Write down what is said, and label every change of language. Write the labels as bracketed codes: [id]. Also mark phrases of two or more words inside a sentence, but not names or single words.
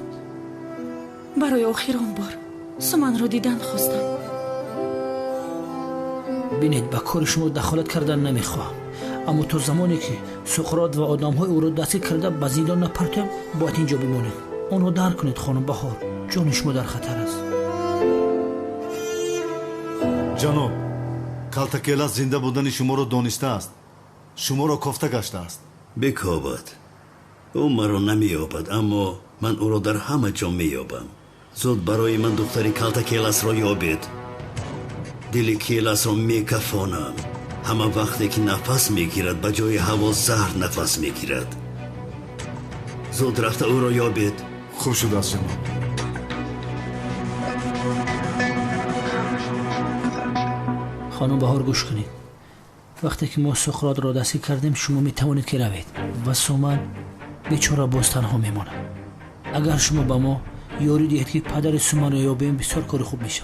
[fa] برای آخرین بار سومان رو دیدن خواستم بینید به کار شما دخالت کردن نمیخواهم اما تو زمانی که سقراط و آدم‌های او را دستگیر کرده به زندان نپرتیم باید اینجا بمانید اونو درک کنید خانم بهار جان شما در خطر است [tg] ҷаноб калтакелас зинда будани шуморо донистааст шуморо кофта гаштааст бикобад ӯ маро намеёбад аммо ман ӯро дар ҳама ҷо меёбам зуд барои ман духтари калтакеласро ёбед дили келасро мекафонам ҳама вақте ки нафас мегирад ба ҷои ҳаво заҳр нафас мегирад зуд рафта ӯро ёбед хуб шудааст ҷаноб [fa] خانم بهار گوش کنید وقتی که ما سقراط را دستگیر کردیم شما میتوانید که روید و سومن بیچاره باز تنها میماند اگر شما به ما یاری دهید که پدر سومن را یابیم بسیار کار خوب میشه